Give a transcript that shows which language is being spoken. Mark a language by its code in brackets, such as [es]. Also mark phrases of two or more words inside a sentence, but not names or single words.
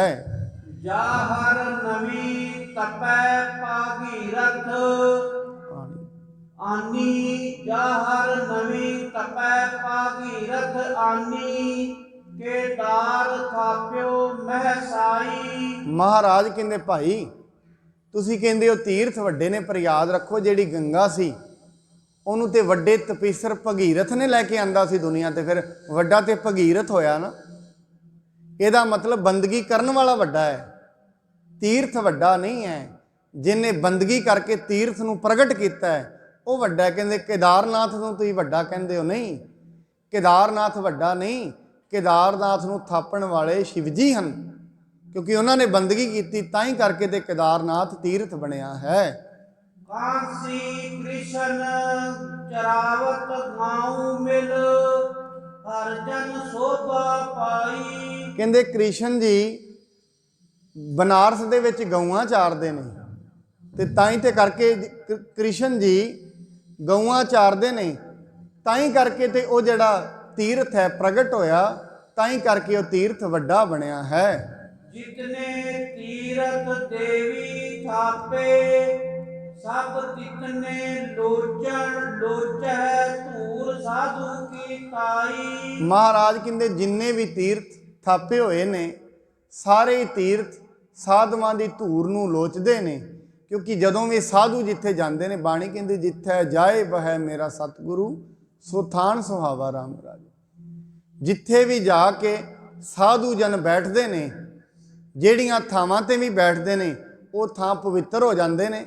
[pa] ਜਾਹਰ ਨਵੀ ਤਪੈ ਭਾਗੀਰਥ ਆਨੀ, ਜਾਹਰ ਨਵੀ ਤਪੈ ਭਾਗੀਰਥ ਆਨੀ, ਕੇਦਾਰ ਥਾਪਿਓ ਮਹਸਾਈ। ਮਹਾਰਾਜ ਕਹਿੰਦੇ ਭਾਈ ਤੁਸੀਂ ਕਹਿੰਦੇ ਹੋ ਤੀਰਥ ਵੱਡੇ ਨੇ, ਪਰ ਯਾਦ ਰੱਖੋ ਜਿਹੜੀ ਗੰਗਾ ਸੀ ਉਹਨੂੰ ਤੇ ਵੱਡੇ ਤਪੀਸਰ ਭਗੀਰਥ ਨੇ ਲੈ ਕੇ ਆਂਦਾ ਸੀ ਦੁਨੀਆ ਤੇ, ਫਿਰ ਵੱਡਾ ਤੇ ਭਗੀਰਥ ਹੋਇਆ ਨਾ। ਇਹਦਾ ਮਤਲਬ ਬੰਦਗੀ ਕਰਨ ਵਾਲਾ ਵੱਡਾ ਹੈ, ਤੀਰਥ ਵੱਡਾ ਨਹੀਂ ਹੈ। ਜਿਹਨੇ ਬੰਦਗੀ ਕਰਕੇ ਤੀਰਥ ਨੂੰ ਪ੍ਰਗਟ ਕੀਤਾ ਹੈ ਉਹ ਵੱਡਾ ਹੈ। ਕਹਿੰਦੇ ਕੇਦਾਰਨਾਥ ਨੂੰ ਤੁਸੀਂ ਵੱਡਾ ਕਹਿੰਦੇ ਹੋ, ਨਹੀਂ, ਕੇਦਾਰਨਾਥ ਵੱਡਾ ਨਹੀਂ, ਕੇਦਾਰਨਾਥ ਨੂੰ ਥਾਪਣ ਵਾਲੇ ਸ਼ਿਵ ਜੀ ਹਨ, ਕਿਉਂਕਿ ਉਹਨਾਂ ਨੇ ਬੰਦਗੀ ਕੀਤੀ ਤਾਂ ਹੀ ਕਰਕੇ ਤੇ ਕੇਦਾਰਨਾਥ ਤੀਰਥ ਬਣਿਆ ਹੈ। ਕਾਂਸੀ ਕ੍ਰਿਸ਼ਨ ਚਰਾਵਤ ਗਾਂਵ ਮਿਲ, ਹਰ ਜਨ ਸੋਭਾ ਪਾਈ। ਕਹਿੰਦੇ ਕ੍ਰਿਸ਼ਨ ਜੀ ਬਨਾਰਸ ਦੇ ਵਿੱਚ ਗਊਆਂ ਚਾਰਦੇ ਨੇ, ਤੇ ਤਾਂ ਹੀ ਤੇ ਕਰਕੇ ਕ੍ਰਿਸ਼ਨ ਜੀ ਗਊਆਂ ਚਾਰਦੇ ਨੇ, ਤਾਂ ਹੀ ਕਰਕੇ ਤੇ ਉਹ ਜਿਹੜਾ ਤੀਰਥ ਹੈ ਪ੍ਰਗਟ ਹੋਇਆ, ਤਾਂ ਹੀ ਕਰਕੇ ਉਹ ਤੀਰਥ ਵੱਡਾ ਬਣਿਆ ਹੈ। ਜਿਤਨੇ ਤੀਰਥ ਦੇਵੀ ਥਾਪੇ, ਸਭ ਤਿਤਨੇ ਲੋਚਨ ਲੋਚੈ, ਧੂਰ ਸਾਧੂ ਕੀ ਤਾਈ। ਮਹਾਰਾਜ ਕਹਿੰਦੇ ਜਿੰਨੇ ਵੀ ਤੀਰਥ ਥਾਪੇ ਹੋਏ ਨੇ, ਸਾਰੇ ਤੀਰਥ ਸਾਧੂਆਂ ਦੀ ਧੂਰ ਨੂੰ ਲੋਚਦੇ ਨੇ, ਕਿਉਂਕਿ ਜਦੋਂ ਵੀ ਸਾਧੂ ਜਿੱਥੇ ਜਾਂਦੇ ਨੇ, ਬਾਣੀ ਕਹਿੰਦੀ ਜਿੱਥੇ ਜਾਏ ਬਹਿ ਮੇਰਾ ਸਤਿਗੁਰੂ, ਸੋ ਥਾਨ ਸੁਹਾਵਾ ਰਾਮ ਰਾਜ। ਜਿੱਥੇ ਵੀ ਜਾ ਕੇ ਸਾਧੂ ਜਨ ਬੈਠਦੇ ਨੇ, ਜਿਹੜੀਆਂ ਥਾਵਾਂ ਤੇ ਵੀ ਬੈਠਦੇ ਨੇ, ਉਹ ਥਾਂ ਪਵਿੱਤਰ ਹੋ ਜਾਂਦੇ ਨੇ।